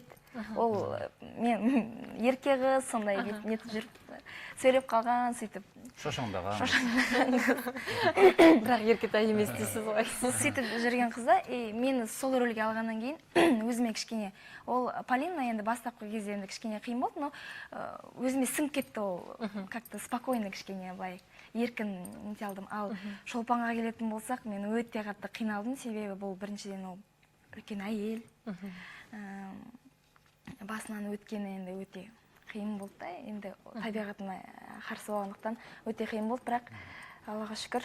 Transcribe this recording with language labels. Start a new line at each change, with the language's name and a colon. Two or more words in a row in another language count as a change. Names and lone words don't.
Kazakh: Ол мен ерке қыз, сондай нетіп жүріп, сөйлеп қалған, сөйтіп. Шошаңдаған. Бірақ еркетай емес дейсіз ғой. Сөйтіп жүрген қызда, мені сол рөлге алғаннан кейін өзіме кішкене, ол Полина енді бастапқы кезде енді кішкене қиын болды, но өзіме сіңіп кетті ол,
Russian: как-то спокойно
Kazakh: кішкене былай еркін нете алдым. Ал Шолпанға келетін болсақ, мен өте қатты қиналдым, себебі бұл біріншіден ол үлкен әйел. Басынан өткені енді өте қиын болды да, енді табиғатыма қарсы болғандықтан өте қиын болды, бірақ Аллаға шүкір